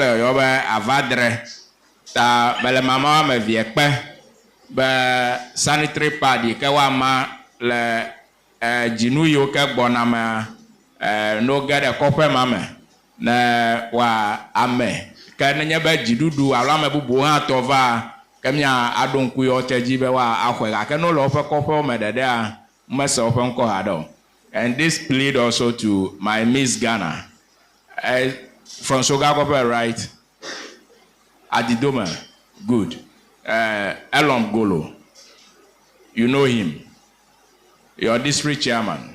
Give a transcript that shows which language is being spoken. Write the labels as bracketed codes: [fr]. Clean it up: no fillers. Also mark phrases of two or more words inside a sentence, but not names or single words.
[ee] yɔyɔ be avadre ta mele mama woame evie kpe be [en] sanitary pad [ee] yi ke woama le dzinu yiwo ke gbɔna me no ge ɖe kɔƒe ma me ne wòa ame ke nenye be dziɖuɖu alo ame bubu hã tɔ va ke mia aɖo ŋku yewo te dzi be woaxɔe gake no le woƒe kɔƒewo me ɖeɖea mese woƒe ŋkɔ haɖe o. [en] And this plead also to my Miss Ghana from Soga Kope, right? Adidome, good. Elon Golo, you know him. Your district chairman.